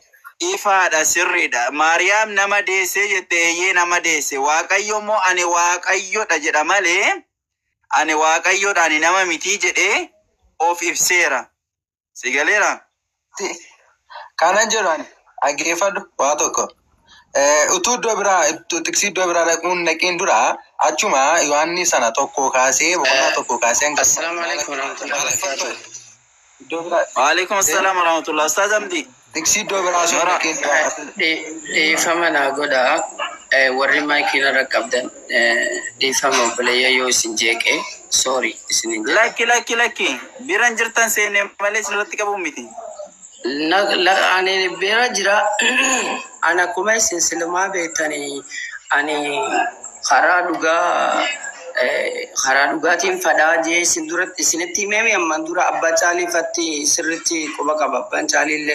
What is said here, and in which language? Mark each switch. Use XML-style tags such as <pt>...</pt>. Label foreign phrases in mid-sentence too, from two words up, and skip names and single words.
<om>ifaadha sirriidha Maariyaam nama deesse jette eeyyee nama deesse waaqayyo immoo ani waaqayyodha jedha malee ani waaqayyodha ani nama miti jedhee of ibseera sigaleera kanan jedhan dhaggeeffadhu waa tokko utuu iddoo biraa tiksii iddoo biraa dhaquun naqiin dura achuma yohanni sana tokko kaasee boqonnaa tokko kaasee</om> <ar>السلام عليكم ورحمة الله وبركاته. وعليكم السلام ورحمة الله Ustaz Amdi.</ar> <om>tiksi iddoo biraa sun naqiin Dhiifama naa godhaa warri maayikii irra qabdan dhiifama obboleeyyaa yoo isin jeeqe sorry isinin jedha. Lakki biran jirtan seene malee sirratti qabu miti. Ani bira jira ana kuma isin silmaa beektanii ani karaa dhugaatiin fadhaa jee isin duratti isinitti himee amman dura abbaa caaliifatti sirritti quba qaba abbaan caaliillee.</om>